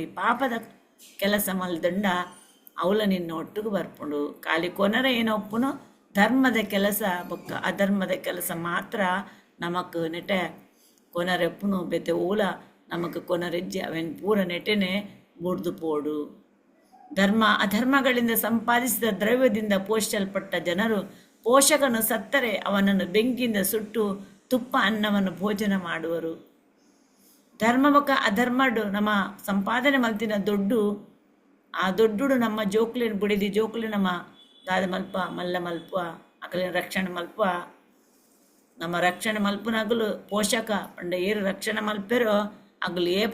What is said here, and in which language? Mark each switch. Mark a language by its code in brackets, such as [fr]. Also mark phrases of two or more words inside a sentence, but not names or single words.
[tcy] ಈ ಪಾಪದ ಕೆಲಸ ಮಲ್ದಂಡ ಅವಳ ನಿನ್ನ ಒಟ್ಟಿಗೆ ಬರ್ಪುಂಡು. ಖಾಲಿ ಕೊನರ ಏನೊಪ್ಪುನು ಧರ್ಮದ ಕೆಲಸ ಬೊಕ್ಕ ಅಧರ್ಮದ ಕೆಲಸ ಮಾತ್ರ ನಮಕ್ ನೆಟೆ ಕೊನರೆಪ್ಪುನು ಬೆತೆ ಓಲ ನಮಕ್ ಕೊನರೆಜ್ಜಿ ಅವೆನ್ ಪೂರ ನೆಟೆನೆ ಬುಡ್ದು ಪೋಡು. [kn] ಧರ್ಮ ಅಧರ್ಮಗಳಿಂದ ಸಂಪಾದಿಸಿದ ದ್ರವ್ಯದಿಂದ ಪೋಷಿಸಲ್ಪಟ್ಟ ಜನರು ಪೋಷಕನು ಸತ್ತರೆ ಅವನನ್ನು ಬೆಂಕಿಯಿಂದ ಸುಟ್ಟು ತುಪ್ಪ ಅನ್ನವನ್ನು ಭೋಜನ ಮಾಡುವರು. [tcy] ಧರ್ಮ ಬೊಕ್ಕ ಅಧರ್ಮಡು ನಮ್ಮ ಸಂಪಾದನೆ ಮಲ್ತಿನ ದೊಡ್ಡು ಆ ದೊಡ್ಡುಡು ನಮ್ಮ ಜೋಕ್ಲಿನ ಬುಡಿದಿ ಜೋಕ್ಲಿ ನಮ್ಮ ದಾದ ಮಲ್ಪ ಮಲ್ಲ ಮಲ್ಪ ಅಕಲಿನ ರಕ್ಷಣೆ ಮಲ್ಪ ನಮ್ಮ ರಕ್ಷಣೆ ಮಲ್ಪನಾಗಲು ಪೋಷಕ ಪಂಡ ಏರು ರಕ್ಷಣೆ ಮಲ್ಪೆರೋ ಅಗಲು ಏಪ